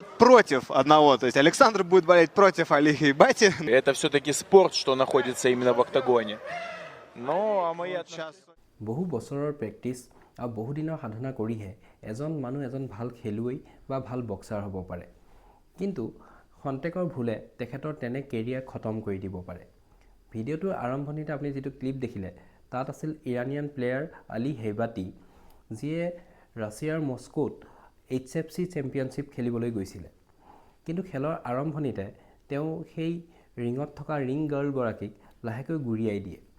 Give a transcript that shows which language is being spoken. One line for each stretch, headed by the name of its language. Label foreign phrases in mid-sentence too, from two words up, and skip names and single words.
Russian: против одного. То есть Александр будет болеть против Али Хейбати. Это все-таки спорт, что находится именно в октагоне. Ну, а мы Сейчас
Assamese: বহু বছৰৰ প্ৰেক্টিছ আৰু বহু দিনৰ সাধনা কৰিহে এজন মানুহ এজন ভাল খেলুৱৈ বা ভাল বক্সাৰ হ'ব পাৰে কিন্তু খন্তেকৰ ভুলে তেখেতৰ তেনে কেৰিয়াৰ খতম কৰি দিব পাৰে ভিডিঅ'টোৰ আৰম্ভণিতে আপুনি যেটো ক্লিপ দেখিলে তাত আছিল
English: Iranian player
Assamese: আলী হেইবাতি যিয়ে ৰাছিয়াৰ মস্কোত HFC চেম্পিয়নশ্বিপ খেলিবলৈ গৈছিল কিন্তু খেলৰ আৰম্ভণিতে তেওঁ সেই ৰিঙত থকা
English: ring girl
Assamese: গৰাকীক লাহেকৈ গুৰিয়াই দিয়ে